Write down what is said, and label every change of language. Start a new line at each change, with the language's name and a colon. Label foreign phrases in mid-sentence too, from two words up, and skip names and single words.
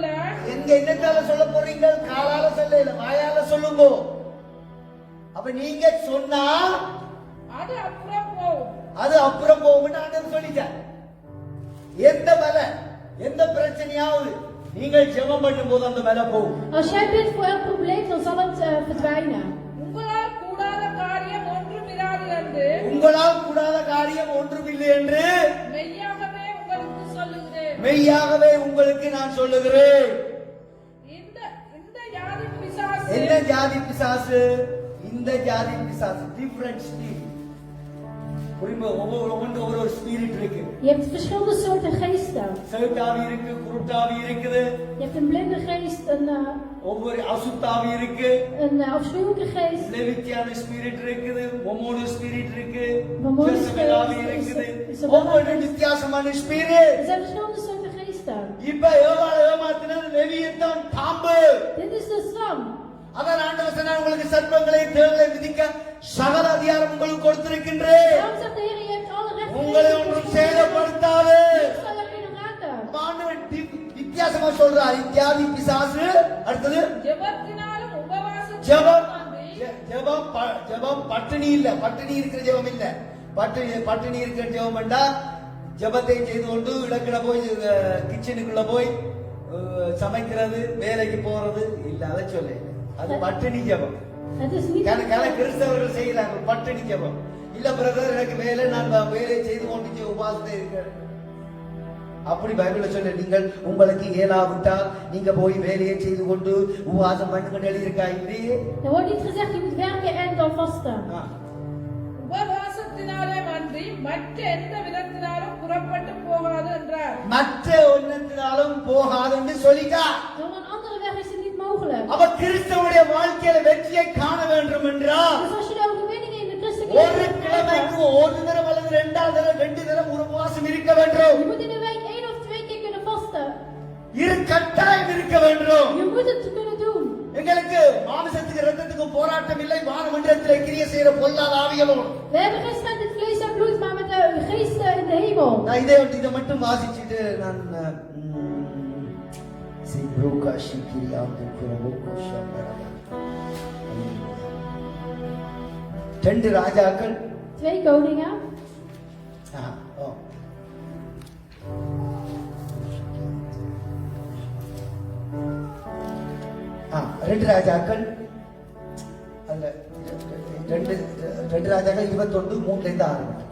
Tamil: எங்க என்னத்தால சொல்ல போறீங்க? காலால சொல்ல இல்ல, வாயால சொல்லுங்க. அப்ப நீங்க சொன்னா அது அப்புறம் போகும். ஆண்டவர் சொல்லிட்டார். எந்த மலை எந்த பிரச்சனையாவது நீங்கள் ஜெபம் பண்ணும்போது அந்த மலை போகும்.
Dutch: Als jij bidt voor elk probleem, dan zal het verdwijnen.
Tamil: உங்களால் கூடாத காரியம் ஒன்றுமிராது என்று மெய்யாகவே உங்களுக்கு சொல்லுகிறேன். மெய்யாகவே உங்களுக்கு நான் சொல்லுகிறேன். இந்த ஜாதி பிசாசு என்ன ஜாதி பிசாசு? இந்த ஜாதி பிசாசு
English: different spirit.
Tamil: ஒவ்வொரு ஸ்பிரிட் இருக்கு.
Dutch: Je hebt verschillende soorten geesten.
Tamil: செவிட்டாவி இருக்கு, குருட்டாவி இருக்குது,
Dutch: Je hebt een blinde geest,
Tamil: ஒவ்வொரு அசுத்தாவி இருக்கு,
Dutch: een afschuwelijke geest,
Tamil: லெவித்தியான ஸ்பிரிட் இருக்குது, மொமோனு ஸ்பிரிட் இருக்கு,
Dutch: Mормonisch
Tamil: ஜெசபெலாவி
Dutch: spirit
Tamil: இருக்குது.
Dutch: is een
Tamil: ஒவ்வொரு
Dutch: geest.
Tamil: வித்தியாசமான
Dutch: Er
Tamil: ஸ்பிரிட்.
Dutch: zijn verschillende soorten geesten.
Tamil: இப்ப யோவாளை ஏமாத்தினது லெவியத்தான் பாம்பு.
Dutch: Dit is de stam.
Tamil: அதான் ஆண்டவர் சொன்னார், உங்களுக்கு சர்ப்பங்களை தேவலை விதிக்க சகல அதிகாரம் உங்களுக்கு கொடுத்திருக்கின்றேன்.
Dutch: Daarom zegt de Heer, je hebt alle recht
Tamil: உங்களை ஒன்றும் சேதப்படுத்தாது.
Dutch: Niks zal er kunnen raken.
Tamil: ஆண்டவர் வித்தியாசமா சொல்றார். இத்தியாதி பிசாசு. அடுத்தது ஜெபத்தினாலும் ஜெபம். உபவாசத்தினாலும் ஜெபம் பட்டினி இல்ல, பட்டினி இருக்கிற ஜெபம் இல்ல. பட்டினி இருக்கிற ஜெபம் வேண்டா. ஜெபத்தை செய்து கொண்டு இடக்கிட போய் கிச்சனுக்குள்ள போய் சமைக்கிறது, வேலைக்கு போறது இல்ல, அதை சொல்ல. அது பட்டினி ஜெபம்.
Dutch: Het is niet.
Tamil: கிறிஸ்தவர்கள் செய்யறாங்க பட்டினி ஜெபம். இல்ல பிரதர், எனக்கு வேலை, நான் வேலையை செய்து கொண்டு உபாசத்தை இருக்கிறேன். அப்படி பைபிள்ல சொல்ல, நீங்கள் உங்களுக்கு இயலாவிட்டால் நீங்க போய் வேலையை செய்து கொண்டு உபவாசம் பண்ணிக்கொண்டு எழுதியிருக்கா இல்லையே.
Dutch: Er wordt niet gezegd, je moet werken en dan vasten.
Tamil: உபவாசத்தினாலே அன்றி மற்ற எந்த விதத்தினாலும் புறப்பட்டு போகாது என்றார். மற்ற ஒன்னத்தினாலும் போகாது என்று சொல்லிட்டா.
Dutch: Door een andere weg is het niet mogelijk.
Tamil: அப்ப கிறிஸ்தவனுடைய வாழ்க்கையில வெற்றியை காண வேண்டும் என்றால்
Dutch: Dus als je de overwinning in de christelijke
Tamil: ஒரு
Dutch: leven wil
Tamil: கிழமைக்கு
Dutch: hebben,
Tamil: ஒரு தரம் அல்லது 2 தரம் ஒரு உபவாசம் இருக்க வேண்டும்.
Dutch: je moet in de week 1 of 2 keer kunnen vasten.
Tamil: இரு கட்டாயம் இருக்க வேண்டும்.
Dutch: Je moet het kunnen doen.
Tamil: எங்களுக்கு மாமிசத்துக்கு ரத்தத்துக்கு போராட்டம் இல்லை, வானமண்டலத்தில் கிரியை செய்யற பொல்லாத ஆவிகளோடு.
Dutch: We hebben geen strijd met vlees en bloed, maar met de geesten in de hemel.
Tamil: நான் இதை மட்டும் வாசிச்சுட்டு நான் சிப்ரோகா ஷிகிரியா துக்குரோகோ ஷம்பரா. 2 ராஜாக்கள்
Dutch: 2 koningen.
Tamil: ஓ. ரெண்டு ராஜாக்கள் அல்ல, 2 ராஜாக்கள் 21:3 ஆரம்பிக்கும்.